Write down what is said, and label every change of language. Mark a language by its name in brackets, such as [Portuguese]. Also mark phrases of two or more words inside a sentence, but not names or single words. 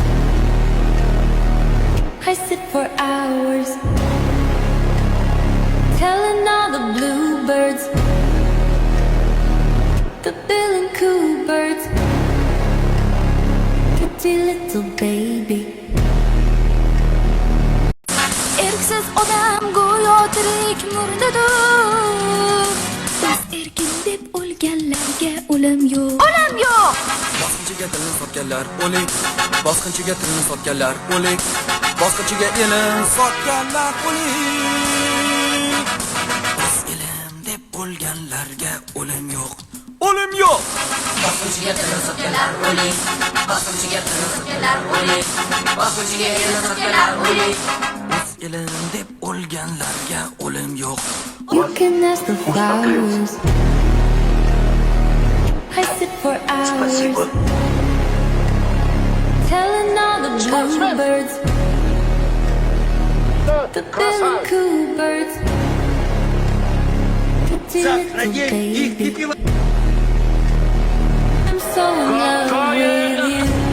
[English] I sit for hours, telling all the bluebirds, the bill and coo birds, pretty little baby. [Uzbek] Erksiz odam go'yo tirik murdadir. Biz erkin deb o'lganlarga o'lim yo'q. O'lim yo'q. Bosqinchiga tilni sotganlar o'lik, bosqinchiga tilni sotganlar o'lik, bosqinchiga ilm sotganlar o'lik. Biz ilm deb o'lganlarga o'lim yo'q. O'lim yo'q. Bosqinchiga tilni sotganlar o'lik, bosqinchiga tilni sotganlar o'lik, bosqinchiga ilm sotganlar o'lik. Biz ilm deb o'lganlarga o'lim yo'q. [English] You can ask the flowers. I sit for hours, telling all the bluebirds, the bill and coo birds, pretty little baby, I'm so in love with you.